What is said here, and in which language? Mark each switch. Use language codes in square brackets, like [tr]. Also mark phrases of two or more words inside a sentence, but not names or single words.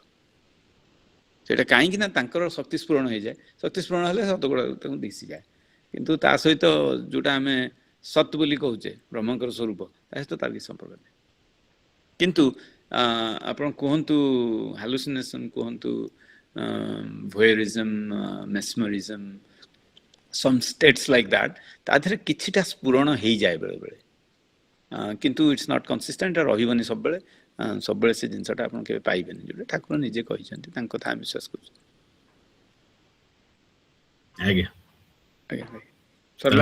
[or] ସେଇଟା କାହିଁକି ନା ତାଙ୍କର ଶକ୍ତି ସ୍ଫୁରଣ ହେଇଯାଏ, ଶକ୍ତି ସ୍ଫୁରଣ ହେଲେ ସତ ଗୁଡ଼ା ତାଙ୍କୁ ଦିଶିଯାଏ। କିନ୍ତୁ ତା ସହିତ ଯୋଉଟା ଆମେ ସତ୍ ବୋଲି କହୁଛେ, ବ୍ରହ୍ମଙ୍କର ସ୍ୱରୂପ, ତା ସହିତ ତାର କିଛି ସମ୍ପର୍କ ନାହିଁ। କିନ୍ତୁ ଆପଣ କୁହନ୍ତୁ ହାଲୁସିନେସନ୍, କୁହନ୍ତୁ ଭୋୟରିଜମ୍, ମେସ୍ମରିଜମ୍, [en] some states like that [or] ତା ଦେହରେ କିଛିଟା ସ୍ଫୁରଣ ହେଇଯାଏ ବେଳେ ବେଳେ କିନ୍ତୁ [en] it's not consistent [or] ରହିବନି ସବୁବେଳେ ସବୁବେଳେ ସେ ଜିନିଷଟା ଆପଣ କେବେ ପାଇବେନି ଯୋଉଟା ଠାକୁର ନିଜେ କହିଛନ୍ତି ତାଙ୍କ କଥା ଆମେ ବିଶ୍ୱାସ କରୁଛୁ ଆଜ୍ଞା ଆଜ୍ଞା ସରିଲା